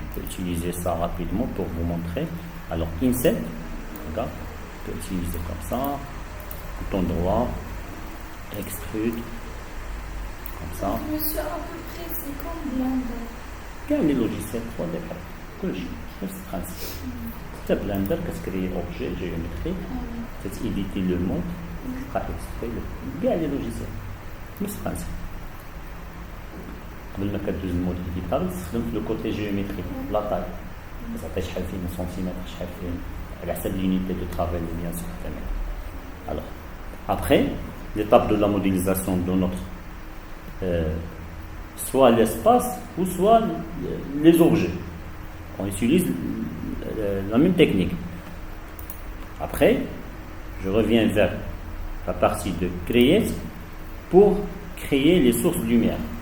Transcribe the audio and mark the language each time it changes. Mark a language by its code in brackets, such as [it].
[fr] On peut utiliser ça rapidement pour vous montrer. Alors Inset, regarde, on peut utiliser comme ça, bouton droit, Extrude, comme ça. Monsieur, à peu près, c'est comme Blender. Quel est le logiciel 3D? [ar] نفس البرانسيب. حتى بلندر كتكري اوبجي جيومتري كتيديتي لو مود تلقى اكسبري كاع لي لوجيسيال نفس البرانسيب. قبل ما كدوز المود ايديتابل تستخدم في لو كوتي جيومتري لا طاي تعطي شحال فيه سنتيمتر شحال فيه على حسب [fr] l'unité de travail bien sûr. Alors après l'étape de la modélisation de notre soit l'espace ou soit les objets. On utilise la même technique. Après, je reviens vers la partie de créer pour créer les sources de lumière.